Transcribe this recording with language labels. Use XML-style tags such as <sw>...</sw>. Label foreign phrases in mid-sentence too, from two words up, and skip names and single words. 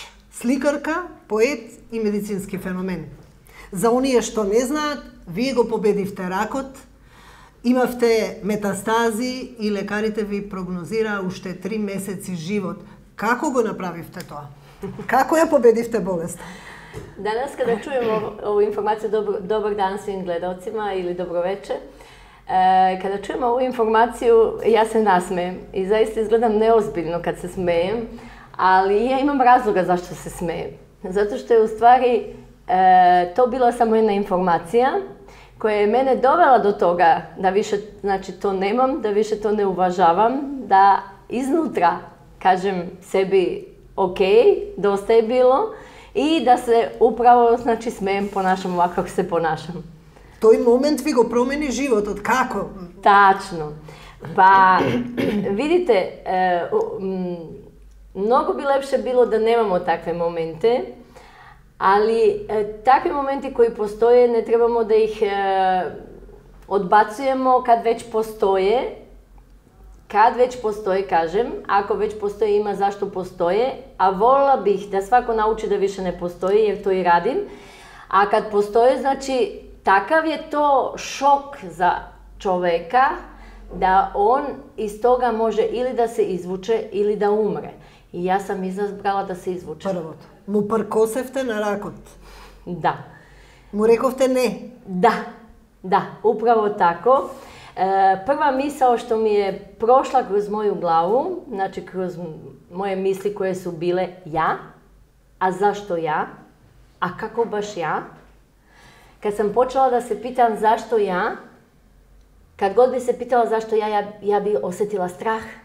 <mk>Сликарка, поет и медицински феномен. За оние што не знаат, вие го победивте ракот, имавте метастази и лекарите ви прогнозираа уште 3 месеци живот. Како го направивте тоа? Како ја победивте болест?</mk> <sr>Danas kada čujemo ovu informaciju, dobar dan svim gledalcima ili dobro večer, kada čujemo ovu informaciju, ja se nasmejem i zaista izgledam neozbiljno kad se smejem, ali ja imam razloga zašto se smejem. Zato što je u stvari to bila samo jedna informacija koja je mene dovela do toga da više to nemam, da više to ne uvažavam, da iznutra kažem sebi ok, dosta je bilo i da se upravo smejem, ponašam ovako kako se ponašam.</sr> <mk>Тој момент ви го промени животот, како?</mk> <sr>Tačno. Pa, vidite, mnogo bi lepše bilo da nemamo takve momente, ali takvi momenti koji postoje ne trebamo da ih odbacujemo kad već postoje. Kad već postoje, kažem, ako već postoje, ima zašto postoje, a voljela bih da svako nauči da više ne postoji, jer to i radim. A kad postoje, znači, takav je to šok za čoveka da on iz toga može ili da se izvuče ili da umre. I ja sam izabrala da se izvuče.</sr> <mk>Првото. Му пркосевте на ракот?</mk> <sr>Da.</sr> <mk>Му рековте не?</mk> <sr>Da, upravo tako. Prva misao što mi je prošla kroz moju glavu, znači kroz moje misli koje su bile ja, a zašto ja, a kako baš ja, kad sam počela da se pitam zašto ja, kad god bi se pitala zašto ja bi osjetila strah,</sr>